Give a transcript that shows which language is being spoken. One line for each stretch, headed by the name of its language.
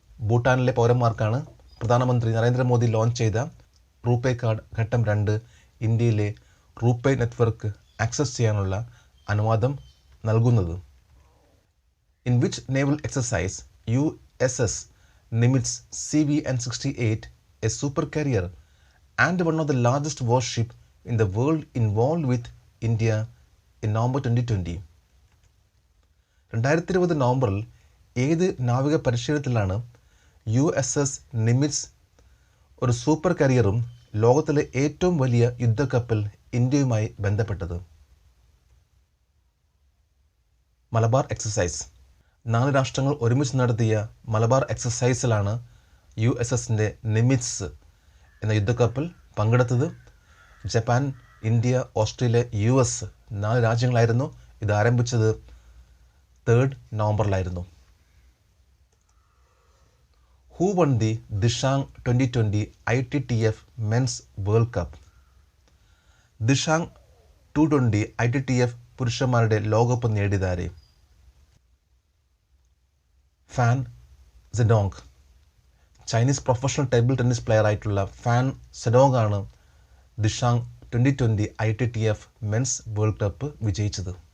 Malayalam: ഭൂട്ടാനിലെ പൗരന്മാർക്കാണ് പ്രധാനമന്ത്രി നരേന്ദ്രമോദി ലോഞ്ച് ചെയ്ത RuPay card ഘട്ടം 2 ഇന്ത്യയിലെ റൂപേ നെറ്റ്വർക്ക് ആക്സസ് ചെയ്യാനുള്ള അനുവാദം നൽകുന്നത്.
English: In which naval exercise USS Nimitz CVN-68, a super carrier and one of the largest warship in the world, involved with India in November 2020.
Malayalam: 2020 നവംബറിൽ ഏത് നാവിക പരിശീലനത്തിലാണ് USS നിമിറ്റ്സ്, ഒരു സൂപ്പർ കാരിയറും ലോകത്തിലെ ഏറ്റവും വലിയ യുദ്ധക്കപ്പൽ, ഇന്ത്യയുമായി ബന്ധപ്പെട്ടത്? മലബാർ എക്സസൈസ്. 4 രാഷ്ട്രങ്ങൾ ഒരുമിച്ച് നടത്തിയ മലബാർ എക്സസൈസിലാണ് USS നിമിറ്റ്സ് എന്ന യുദ്ധക്കപ്പൽ പങ്കെടുത്തത്. ജപ്പാൻ, ഇന്ത്യ, ഓസ്ട്രേലിയ, US 4 രാജ്യങ്ങളായിരുന്നു ഇത് ആരംഭിച്ചത്. 3 നവംബറിലായിരുന്നു.
English: Who won the Dishang 2020 ITTF Men's World Cup?
Malayalam: ദിഷാങ് 220 ITTF പുരുഷന്മാരുടെ ലോകകപ്പ് നേടിയതാരെ? Fan Zedong. Chinese professional table tennis player ആയിട്ടുള്ള ഫാൻ സെഡോങ് ആണ് ദിഷാങ് 2020 ITTF മെൻസ് വേൾഡ് കപ്പ് വിജയിച്ചത്.